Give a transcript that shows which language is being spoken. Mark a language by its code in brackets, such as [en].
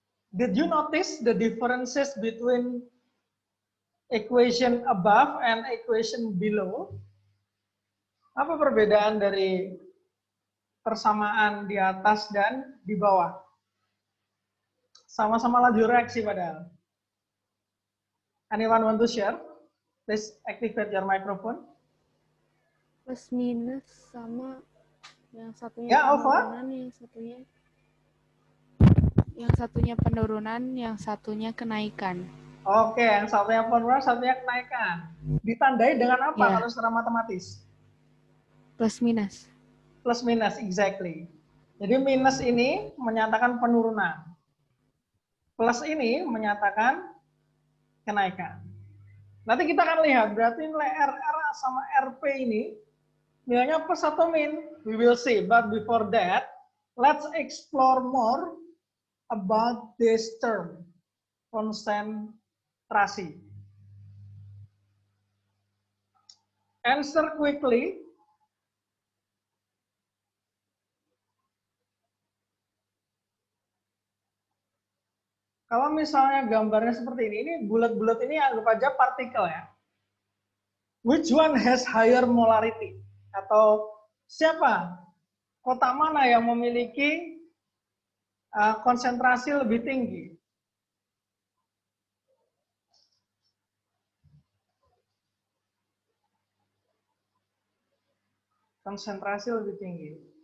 [en] Did you notice the differences between equation above and equation below? [id] Apa perbedaan dari persamaan di atas dan di bawah? Sama-sama laju reaksi padahal. [en] Anyone want to share? Please activate your microphone. [id] Plus minus sama yang satunya Ya, Alfa. penurunan, yang satunya penurunan, yang satunya kenaikan. Oke, yang satunya penurunan, satunya kenaikan. Ditandai dengan apa Ya. kalau secara matematis? Plus minus. Plus minus, exactly. Jadi minus ini menyatakan penurunan. Plus ini menyatakan kenaikan. Nanti kita akan lihat, berarti nilai RR sama RP ini nilainya plus atau min? [en] We will see, but before that, let's explore more about this term, konsentrasi. Answer quickly. [id] Kalau misalnya gambarnya seperti ini bulat-bulat ini anggap aja partikel ya. [en] Which one has higher molarity? [id] Atau siapa? Kota mana yang memiliki konsentrasi lebih tinggi? Konsentrasi lebih tinggi.